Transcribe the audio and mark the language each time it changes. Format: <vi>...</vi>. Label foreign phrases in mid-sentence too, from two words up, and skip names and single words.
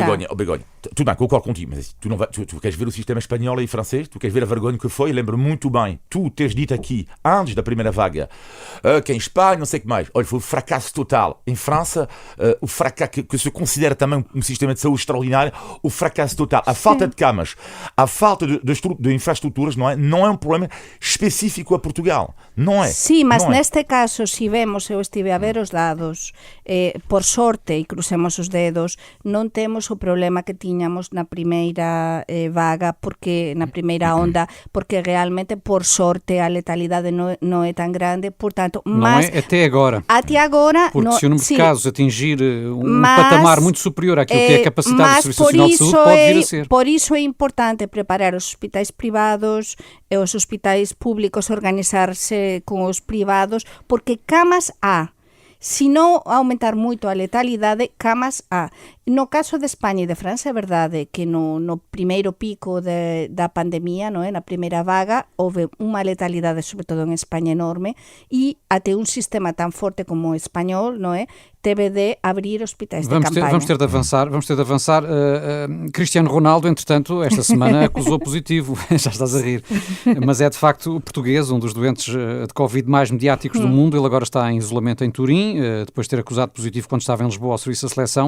<pt>Begonha, tudo bem, concordo contigo, mas tu queres ver o sistema espanhol e francês, tu queres ver a vergonha que foi, lembro muito bem, tu teres dito aqui, antes da primeira vaga, que em Espanha, não sei o que mais, olha, foi um fracasso total. Em França, o fracasso que se considera também um sistema de saúde extraordinário, o fracasso total, a falta de camas, a falta de infraestruturas, não é um problema específico a Portugal, não é?</pt> <gl>Sim, mas neste caso, se vemos, eu estive a ver os dados, por sorte, e crucemos os dedos, non temos o problema que tiñamos na primeira vaga, porque na primeira onda, porque realmente, por sorte, a letalidade non é tan grande, portanto,</gl> <pt>mas não é até agora. Até agora, porque se o número de casos atingir patamar muito superior àquilo que é a capacidade do Serviço Nacional de Saúde, pode vir a ser. Por isso é importante preparar os hospitais privados e os hospitais públicos,</pt> <gl>organizarse con os privados,</gl> <pt>porque camas há.</pt> <gl>Se non aumentar moito a letalidade, camas há. No caso de España e de França, é verdade que no primeiro pico da pandemia, non é? Na primeira vaga, houve unha letalidade, sobre todo en España, enorme, e até un sistema tan forte como o español, non é?</gl> <pt>Teve de abrir hospitais de campanha. Vamos ter de avançar. Cristiano Ronaldo, entretanto, esta semana acusou positivo, já estás a rir, mas é de facto o português, um dos doentes de Covid mais mediáticos do mundo. Ele agora está em isolamento em Turim, depois de ter acusado positivo quando estava em Lisboa ao serviço da seleção.</pt>